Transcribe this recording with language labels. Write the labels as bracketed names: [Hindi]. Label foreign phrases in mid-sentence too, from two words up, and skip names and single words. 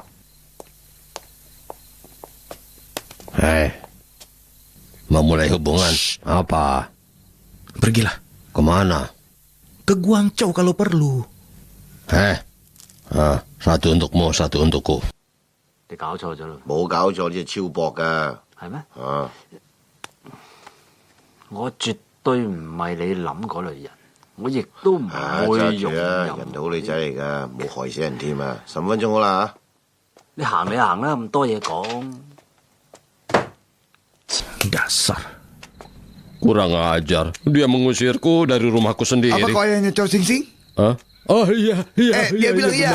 [Indonesian] Hei, memulai hubungan. Apa? Pergilah. Kemana? Ke Guangzhou kalau perlu. Satu untukmu, satu untukku. [Cantonese] 你搞錯咗咯。冇搞錯，呢隻超薄噶。係咩？啊，我絕對唔係你諗嗰類人，我亦都唔會用揸住啊！人哋好女仔嚟噶，冇害死人添啊！15分鐘好啦嚇。你行你行啦，咁多嘢講。 [Indonesian] Dasar. Kurang ajar. Dia mengusirku dari rumahku sendiri. Apa kau ayahnya Chow Sing Sing? Hah? Oh iya, dia bilang iya.